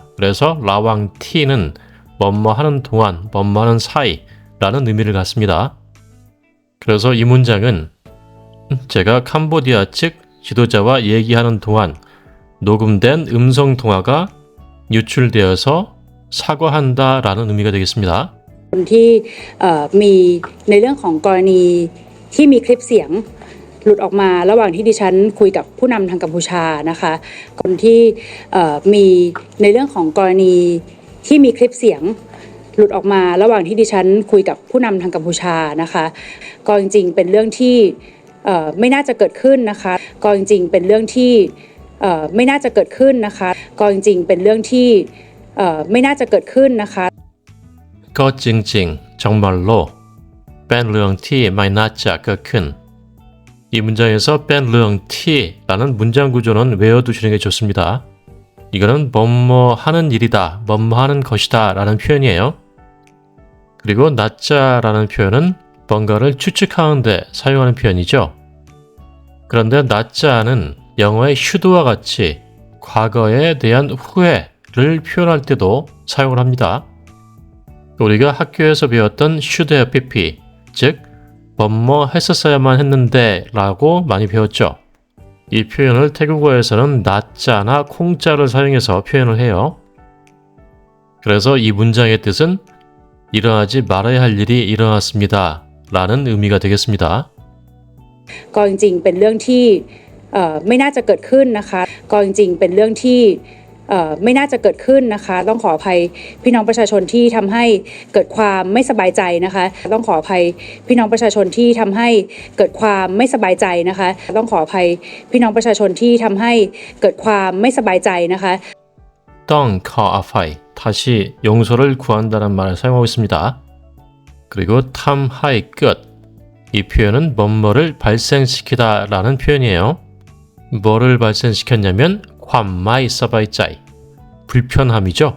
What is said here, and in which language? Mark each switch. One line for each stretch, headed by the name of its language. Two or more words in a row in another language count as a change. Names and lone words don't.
Korean: 그래서 라왕 T는 뭐뭐 하는 동안, 뭐뭐 하는 사이 라는 의미를 갖습니다. 그래서 이 문장은 제가 캄보디아 측 지도자와 얘기하는 동안 녹음된 음성 통화가 유출되어서 사과한다 라는 의미가 되겠습니다.
Thai: คนที่มีในเรื่องของกรณีที่มีคลิปเสียงหลุดออกมาระหว่างที่ดิฉันคุยกับผู้นำทางกัมพูชานะคะคนที่มีในเรื่องของกรณีที่มีคลิปเสียงหลุดออกมาระหว่างที่ดิฉันคุยกับผู้นำทางกัมพูชานะคะก็จริงๆเป็นเรื่องที่ไม่น่าจะเกิดขึ้นนะคะก็จริงๆเป็นเรื่องที่ไม่น่าจะเกิดขึ้นนะคะก็จริงๆเป็นเรื่องที่ไม่น่าจะเกิดขึ้นนะคะ
Korean: ก็จริงๆ 정말로 뺀 르엉티 마이나짜 큰 이 문장에서 뺀 르엉티라는 문장 구조는 외워두시는 게 좋습니다. 이거는 뭐뭐 하는 일이다, 뭐뭐 하는 것이다 라는 표현이에요. 그리고 나짜라는 표현은 뭔가를 추측하는데 사용하는 표현이죠. 그런데 나짜는 영어의 should와 같이 과거에 대한 후회를 표현할 때도 사용을 합니다. 우리가 학교에서 배웠던
English: should have pp,
Korean: 즉 뭐뭐 했었어야만 했는데 라고 많이 배웠죠. 이 표현을 태국어에서는 나짜나 콩짜를 사용해서 표현을 해요. 그래서 이 문장의 뜻은 일어나지 말아야 할 일이 일어났습니다 라는 의미가 되겠습니다.
Thai: ก็จริงๆเป็นเรื่องที่ไม่น่าจะเกิดขึ้นนะคะก็จริงๆเป็นเรื่องที่ไม่น่าจะเกิดขึ้นนะคะต้องขออภัยพี่น้องประชาชนที่ทำให้เกิดความไม่สบายใจนะคะต้องขออภัยพี่น้องประชาชนที่ทำให้เกิดความไม่สบายใจนะคะต้องขออภัยพี่น้องประชาชนที่ทำให้เกิดความไม่สบายใจนะคะ
Korean: 덩 커아파이 다시 용서를 구한다는 말을 사용하고 있습니다. 그리고 탐하이 끝. 이 표현은 뭐뭐를 발생시키다 라는 표현이에요. 뭐를 발생시켰냐면 관마이 서바이짜이 불편함이죠.